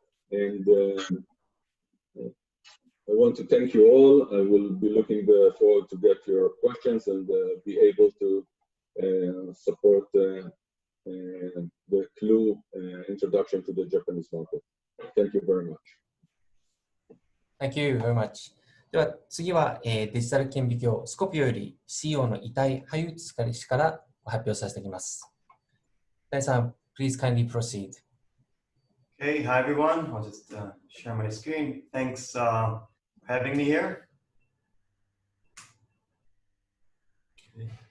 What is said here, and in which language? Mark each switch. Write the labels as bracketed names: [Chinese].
[English] And I want to thank you all. I will be looking forward to get your questions and be able to support the Clew introduction to the Japanese market. Thank you very much. Thank you very much. [Japanese] では次は、デジタル顕微鏡スコピオより CEO の遺体ハユツ氏から発表させていきます。 [English] 大さん、please kindly proceed. Okay, hi everyone. I'll just share my screen. Thanks for having me here. Okay.